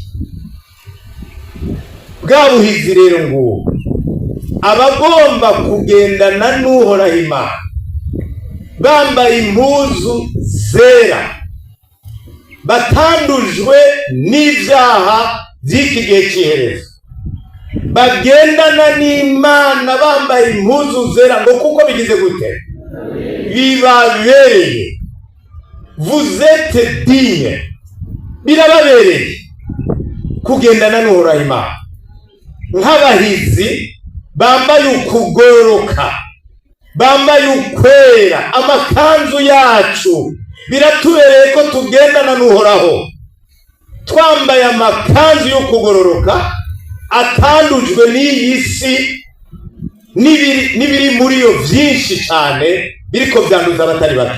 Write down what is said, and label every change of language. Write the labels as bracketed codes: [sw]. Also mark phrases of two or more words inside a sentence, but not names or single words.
[rn] Bwa buhizi rero ngubu, abagomba kugendana n'Uhoraho Imana bambaye impuzu zera, batandujwe n'ivyaha by'iki gihe cy'iherezo, bagendana n'Imana bambaye impuzu zera, ngo kuko bigize gute? Bibabereye. [fr] Vous êtes digne. [rn] Birababereye kugendana n'Uhoraho Imana nk'abahizi bambaye ukugoroka, bambaye ukwera. Amakanzu yacu biratubereye ko tugendana n'Uhoraho twambaye amakanzu yo kugororoka, atandujwe n'iyi si n'ibiri muri yo byinshi cyane biriko byanduza abatari bake.